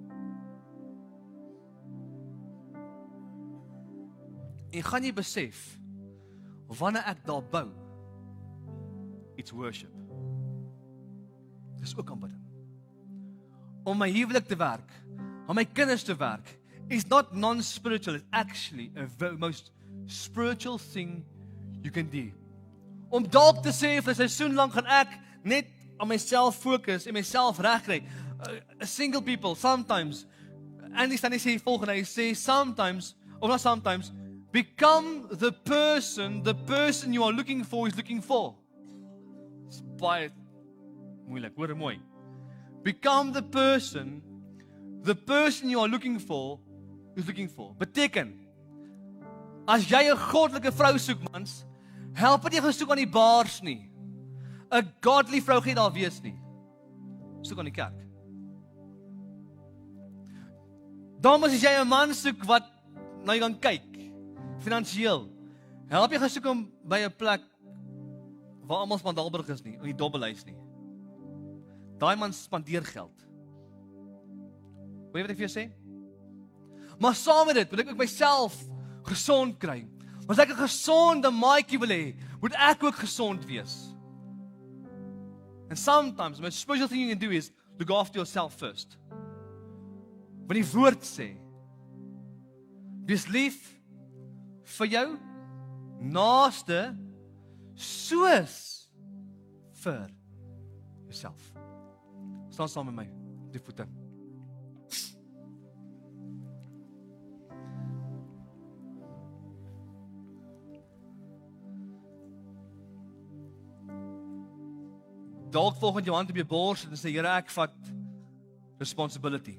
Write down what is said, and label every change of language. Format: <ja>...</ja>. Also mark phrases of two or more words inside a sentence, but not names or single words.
<af>En gaan jy besef, wanneer ek daar bou,</af> <en>it's worship.</en> <af>Dis ook aanbidding. Om my huwelik te werk, om my kinders te werk,</af> <en>is not non-spiritual, it's actually a very most spiritual thing you can do.</en> <af>Om dalk te sê, vir 'n seisoen lank gaan ek net aan myself fokus en myself regkry.</af> <en>Single people, sometimes, Andy Stanley</en> <af>sê volgende, hy sê</af> <en>sometimes, or not sometimes, become the person you are looking for is looking for.</en> <af>It's baie moeilik, hoor mooi.</af> <en>Become the person you are looking for is looking for.</en> <af>Beteken, as jy 'n goddelike vrou soek, mans, help dit jy gaan soek aan die bars nie. 'n godly vrou gaan daar wees nie. Soek aan die kerk. Dames, as jy 'n man soek wat na jy gaan kyk, finansiëel, help jy gaan soek om by 'n plek waar almal Spandalburg is nie, in die dobbelhuis nie. Daai man spandeer geld. Weet jy wat ek vir jou sê? Maar saam met dit, wil ek ook myself gesond kry. As ek 'n gesonde maatjie wil hê, moet ek ook gesond wees.</af> <en>And sometimes, the most spiritual thing you can do is look after yourself first.</en> <af>Want die woord sê, wees lief vir jou naaste soos vir jouself. Staan saam met my, die voete. Dalk volgende jou hand op jou bors en sê, Here, ek vat responsibility.</af>